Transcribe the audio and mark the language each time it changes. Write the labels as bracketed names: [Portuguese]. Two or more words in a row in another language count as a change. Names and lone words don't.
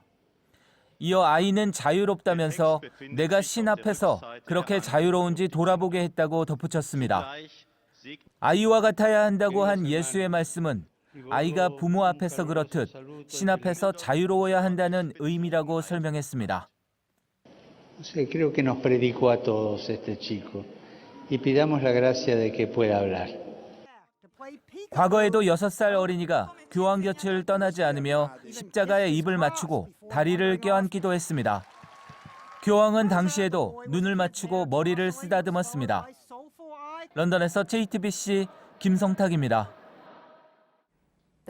[Korean] 이어 아이는 자유롭다면서 내가 신 앞에서 그렇게 자유로운지 돌아보게 했다고 덧붙였습니다. 아이와 같아야 한다고 한 예수의 말씀은 아이가 부모 앞에서 그렇듯 신 앞에서 자유로워야 한다는 의미라고 설명했습니다. [Spanish] Creo que nos predicó a todos este chico y pidamos la gracia de que pueda hablar. [Korean] 과거에도 6살 어린이가 교황 곁을 떠나지 않으며 십자가에 입을 맞추고 다리를 껴안기도 했습니다. 교황은 당시에도 눈을 맞추고 머리를 쓰다듬었습니다. 런던에서 JTBC 김성탁입니다.